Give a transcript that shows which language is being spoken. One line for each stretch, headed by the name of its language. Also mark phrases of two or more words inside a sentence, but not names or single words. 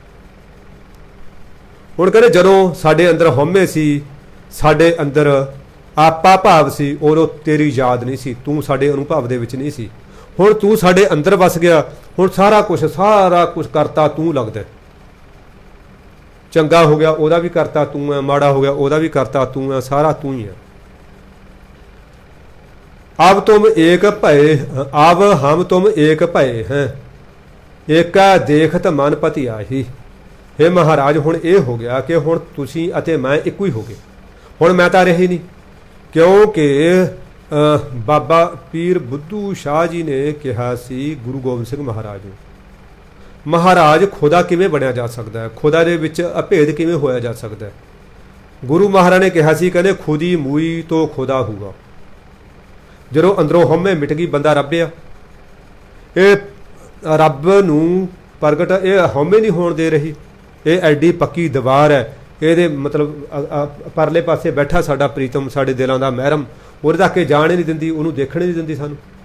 Punjabi: ਹੁਣ ਕਹਿੰਦੇ ਜਦੋਂ ਸਾਡੇ ਅੰਦਰ ਹਉਮੈ ਸੀ, ਸਾਡੇ ਅੰਦਰ ਆਪਾ ਭਾਵ ਸੀ, ਉਦੋਂ ਤੇਰੀ ਯਾਦ ਨਹੀਂ ਸੀ, ਤੂੰ ਸਾਡੇ ਅਨੁਭਵ ਦੇ ਵਿੱਚ ਨਹੀਂ ਸੀ। ਹੁਣ ਤੂੰ ਸਾਡੇ ਅੰਦਰ ਵਸ ਗਿਆ। ਹੁਣ ਸਾਰਾ ਕੁਝ ਕਰਤਾ ਤੂੰ ਲੱਗਦਾ। ਚੰਗਾ ਹੋ ਗਿਆ ਉਹਦਾ ਵੀ ਕਰਤਾ ਤੂੰ ਹੈ, ਮਾੜਾ ਹੋ ਗਿਆ ਉਹਦਾ ਵੀ ਕਰਤਾ ਤੂੰ ਹੈ, ਸਾਰਾ ਤੂੰ ਹੀ ਹੈ।
Braj: अब तुम एक भय, अब हम तुम एक भय हैं, एका देखत मन पति आही।
Punjabi: ਹੇ ਮਹਾਰਾਜ ਹੁਣ ਯੇ ਹੋ ਗਿਆ ਕਿ ਹੁਣ ਤੁਸੀਂ ਅਤੇ ਮੈਂ ਇੱਕੋ ਹੀ ਹੋ ਗਏ। ਹੁਣ ਮੈਂ ਤਾਂ ਰਹੀ ਨਹੀਂ, ਕਿਉਂਕਿ ਬਾਬਾ ਪੀਰ ਬੁੱਧੂ ਸ਼ਾਹ ਜੀ ਨੇ ਕਹਾ ਸੀ ਗੁਰੂ ਗੋਬਿੰਦ ਸਿੰਘ ਮਹਾਰਾਜ ਨੂੰ, ਮਹਾਰਾਜ ਖ਼ੁਦਾ ਕਿਵੇਂ ਬਣਿਆ ਜਾ ਸਕਦਾ ਹੈ, ਖ਼ੁਦਾ ਦੇ ਵਿੱਚ ਅਭੇਦ ਕਿਵੇਂ ਹੋਇਆ ਜਾ ਸਕਦਾ ਹੈ। ਗੁਰੂ ਮਹਾਰਾਜ ਨੇ ਕਹਾ ਸੀ, ਕਹਿੰਦੇ
Urdu: خودی موئی تو خدا ہوا.
Punjabi: ਜਦੋਂ ਅੰਦਰੋਂ ਹਉਮੈ ਮਿਟ ਗਈ, ਬੰਦਾ ਰੱਬ ਆ। ਇਹ ਰੱਬ ਨੂੰ ਪ੍ਰਗਟ ਇਹ ਹਉਮੈ ਨਹੀਂ ਹੋਣ ਦੇ ਰਹੀ। ਇਹ ਐਡੀ ਪੱਕੀ ਦੀਵਾਰ ਹੈ। ਇਹਦੇ ਮਤਲਬ ਪਰਲੇ ਪਾਸੇ ਬੈਠਾ ਸਾਡਾ ਪ੍ਰੀਤਮ, ਸਾਡੇ ਦਿਲਾਂ ਦਾ ਮਹਿਰਮ, ਉਹਦੇ ਤੱਕ ਇਹ ਜਾਣ ਹੀ ਨਹੀਂ ਦਿੰਦੀ, ਉਹਨੂੰ ਦੇਖਣ ਹੀ ਨਹੀਂ ਦਿੰਦੀ ਸਾਨੂੰ।